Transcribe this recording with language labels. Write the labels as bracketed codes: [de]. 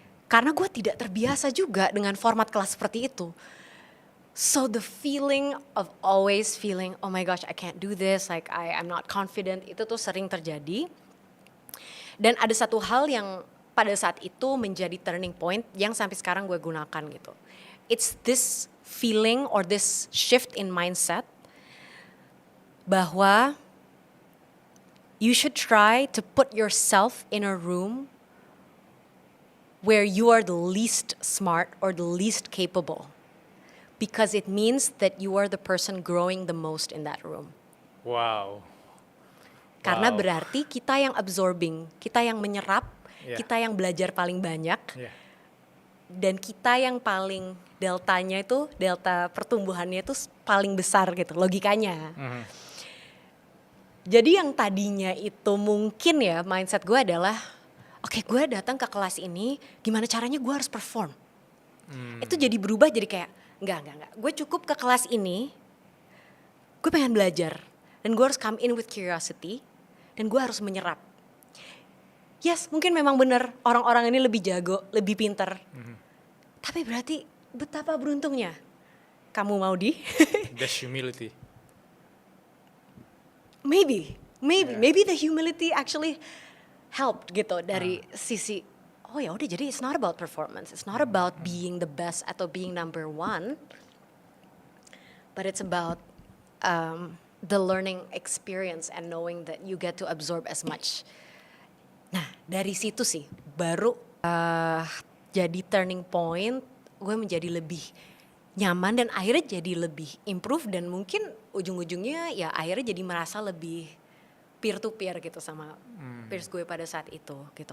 [id] Karena gue tidak terbiasa juga dengan format kelas seperti itu. [en] So the feeling of always feeling, oh my gosh, I can't do this, like I'm not confident, [id] itu tuh sering terjadi. Dan ada satu hal yang pada saat itu menjadi [en] turning point [id] yang sampai sekarang gue gunakan gitu. [en] It's this feeling or this shift in mindset [id] bahwa [en] you should try to put yourself in a room where you are the least smart or the least capable. Because it means that you are the person growing the most in that room. [id] Karena berarti kita yang [en] absorbing, [id] kita yang menyerap, kita yang belajar paling banyak, dan kita yang paling deltanya itu, delta pertumbuhannya itu paling besar gitu, logikanya. Jadi yang tadinya itu mungkin ya mindset gue adalah, oke, gue datang ke kelas ini, gimana caranya gue harus [en] perform. [id] Itu jadi berubah jadi kayak, Enggak. Gue cukup ke kelas ini, gue pengen belajar. Dan gue harus [en] come in with curiosity, [id] dan gue harus menyerap. [en] Yes, [id] mungkin memang benar orang-orang ini lebih jago, lebih pinter. Tapi berarti betapa beruntungnya kamu mau di [en] That's humility. Maybe the humility actually helped [id] gitu dari sisi, oh ya udah, jadi [en] it's not about performance, it's not about being the best [id] atau [en] being number one, but it's about the learning experience and knowing that you get to absorb as much. [id] Nah, dari situ sih baru jadi [en] turning point, [id] gue menjadi lebih nyaman dan akhirnya jadi lebih improve, dan mungkin ujung-ujungnya ya akhirnya jadi merasa lebih [en] peer to peer [id] gitu sama peers gue pada saat itu gitu.